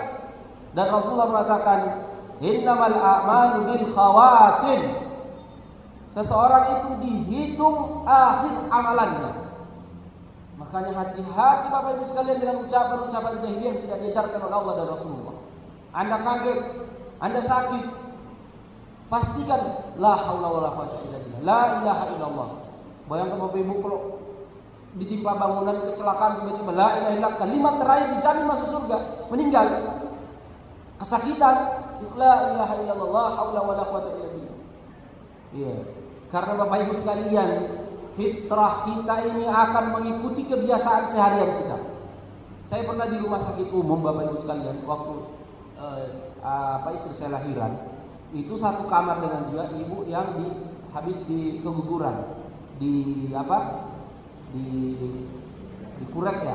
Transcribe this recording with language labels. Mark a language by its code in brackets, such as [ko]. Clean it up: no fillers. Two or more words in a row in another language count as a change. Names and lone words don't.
[id] Dan Rasulullah mengatakan, [ar] إنما الأعمال بالخواتيم. [id] Seseorang itu dihitung akhir amalannya. Makanya hati-hati Bapak Ibu sekalian dengan ucapan-ucapan jahiliyah yang tidak diajarkan oleh Allah dan Rasulullah. Anda kaget, Anda sakit, pastikan [ar] لا حول ولا قوة إلا بالله لا إله إلا الله. [id] Bayangkan Bapak Ibu kalau ditimpa bangunan kecelakaan tiba-tiba [ar] لا إله إلا الله, [id] kalimat terakhir dijamin masuk surga, meninggal kesakitan, [ar] لا إله إلا الله لا حول ولا قوة إلا بالله. [id] Iya. Karena Bapak Ibu sekalian, fitrah kita ini akan mengikuti kebiasaan seharian kita. Saya pernah di rumah sakit umum Bapak Ibu sekalian, waktu istri saya lahiran, itu satu kamar dengan dia ibu yang habis keguguran, di kurek ya.